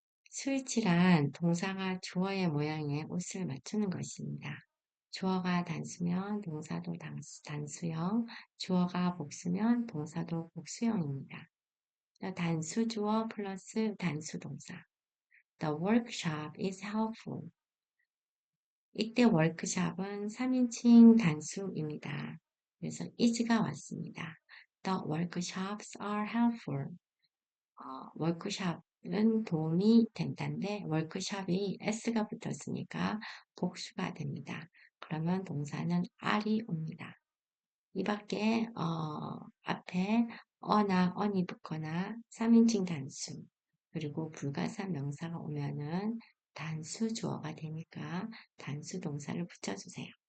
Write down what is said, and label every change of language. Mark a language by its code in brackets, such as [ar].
[ko] 수일치란 동사가 주어의 모양에 옷을 맞추는 것입니다. 주어가 단수면 동사도 단수형, 주어가 복수면 동사도 복수형입니다. 단수주어 플러스 단수동사. [en] The workshop is helpful. [ko] 이때 워크숍은 3인칭 단수입니다. 그래서 is가 왔습니다. [en] The workshops are helpful. [ko] 워크숍은 도움이 된다인데 워크숍이 s가 붙었으니까 복수가 됩니다. 그러면 동사는 are이 옵니다. 이 밖에 앞에 어나 on이 붙거나 3인칭 단수 그리고 불가사 명사가 오면은 단수 주어가 되니까 단수 동사를 붙여주세요.